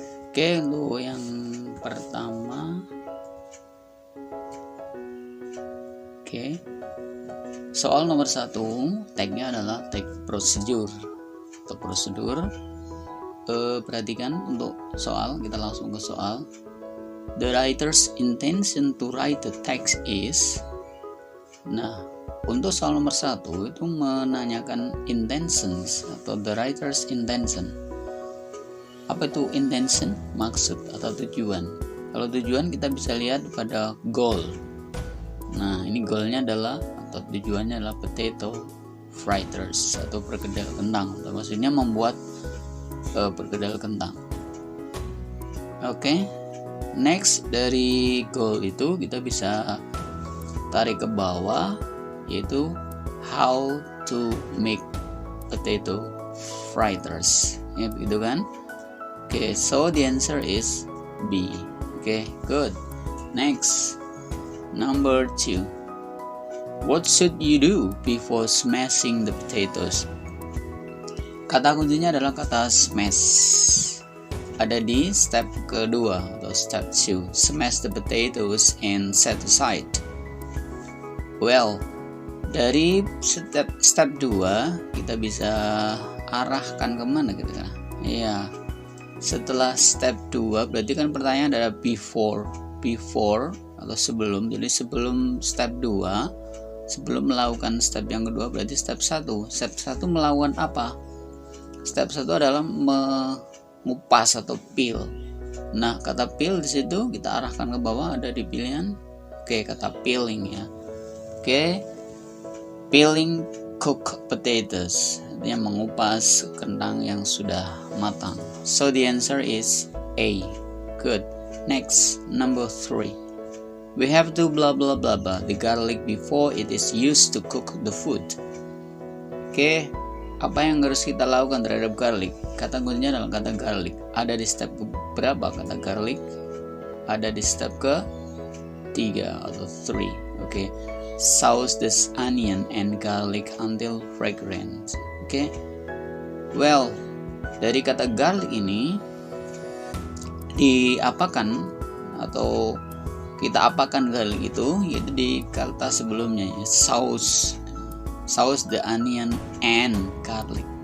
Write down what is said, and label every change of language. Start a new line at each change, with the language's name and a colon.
Indonesian: Oke, untuk yang pertama, oke, soal nomor 1, tagnya adalah tag prosedur atau prosedur. Perhatikan untuk soal, kita langsung ke soal.
English: The writer's intention to write the text is.
Indonesian: Nah, untuk soal nomor 1 itu menanyakan intentions atau
English: the writer's intention.
Indonesian: Apa itu intention? Maksud atau tujuan. Kalau tujuan kita bisa lihat pada goal. Nah, ini goalnya adalah atau tujuannya adalah potato fritters atau perkedel kentang. Atau maksudnya membuat perkedel kentang. Oke. Next, dari goal itu kita bisa tarik ke bawah, yaitu
English: how to make potato fritters,
Indonesian: ya begitu kan?
English: Oke, so the answer is B. Oke, good. Next, number 2. What should you do before smashing the potatoes?
Indonesian: Kata kuncinya adalah kata smash. Ada di step kedua atau step 2.
English: Smash the potatoes and set aside.
Indonesian: Well, dari step 2 kita bisa arahkan kemana gitu kan? Iya. Setelah step 2 berarti kan pertanyaan adalah before atau sebelum. Jadi sebelum step 2, sebelum melakukan step yang kedua berarti step 1. Step 1 melakukan apa? Step 1 adalah mengupas atau peel. Nah, kata peel di situ kita arahkan ke bawah, ada di pilihan. Oke, kata peeling ya. Oke,
English: peeling cooked potatoes,
Indonesian: artinya mengupas kentang yang sudah matang.
English: So the answer is A. Good. Next, number 3. We have to blah blah blah blah the garlic before it is used to cook the food.
Indonesian: Oke, apa yang harus kita lakukan terhadap garlic? Kata kuncinya adalah kata garlic. Ada di step berapa kata garlic? Ada di step ke 3 atau 3. Oke.
English: Sauce this onion and garlic until fragrant.
Indonesian: Oke. Well, dari kata garlic ini diapakan atau kita apakan garlic itu, yaitu di kata sebelumnya ya,
English: sauce the onion and garlic.